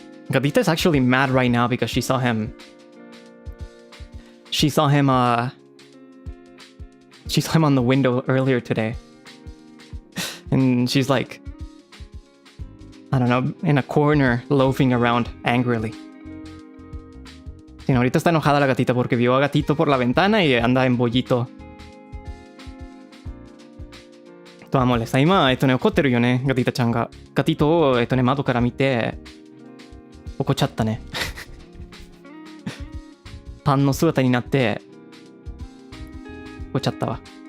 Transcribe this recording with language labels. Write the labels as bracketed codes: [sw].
[en] Gatita is actually mad right now because she saw him on the window earlier today. And she's like, I don't know, in a corner, loafing around angrily. [es] Ahorita está enojada la gatita porque vio a Gatito por la ventana y anda en bollito. Toda molesta. [ja] 今、怒ってるよね、ガティタちゃんが。ガティトを、窓から見て、怒っちゃったね。パンの姿になって、怒っちゃったわ。